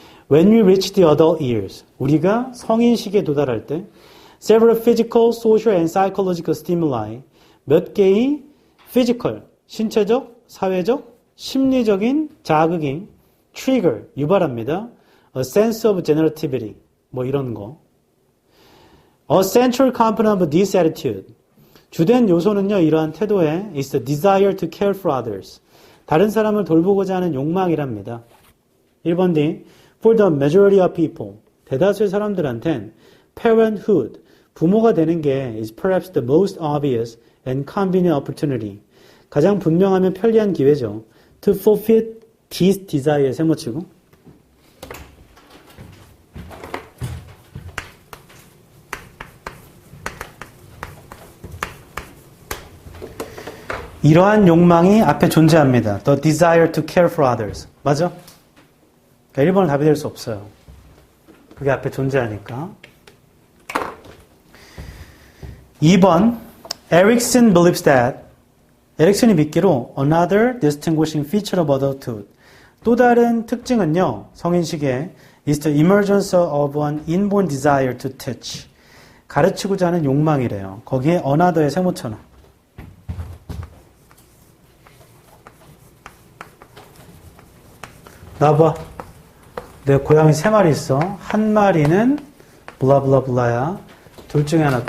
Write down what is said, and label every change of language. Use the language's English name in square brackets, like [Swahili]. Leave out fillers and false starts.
[English] When we reach the adult years. [Korean] 우리가 성인 시기에 도달할 때 [English] several physical, social and psychological stimuli. [Korean] 몇 개의 physical, 신체적, 사회적, 심리적인 자극이 trigger, 유발합니다. [English] A sense of generativity. [Korean] 뭐 이런 거. [English] A central component of this attitude. [Korean] 주된 요소는요, 이러한 태도에 [English] is the desire to care for others. [Korean] 다른 사람을 돌보고자 하는 욕망이랍니다. 1번 D. [English] For the majority of people. [Korean] 대다수의 사람들한텐 [English] parenthood, [Korean] 부모가 되는 게 [English] is perhaps the most obvious and convenient opportunity. [Korean] 가장 분명하면 편리한 기회죠. [English] To fulfill this desire, [Korean] 세모치고. 이러한 욕망이 앞에 존재합니다. [English] The desire to care for others. [Korean] 맞아? 그러니까 1번은 답이 될 수 없어요. 그게 앞에 존재하니까. [English] 2번, Erikson believes that [Korean] 에릭슨이 믿기로 [English] another distinguishing feature of adulthood. [Korean] 또 다른 특징은요, 성인식의 [English] is the emergence of an inborn desire to teach. [Korean] 가르치고자 하는 욕망이래요. 거기에 another에 세모쳐놔. 나봐. 내 고양이 3마리 있어. 한 마리는 블라블라블라야. 둘 중에 하나.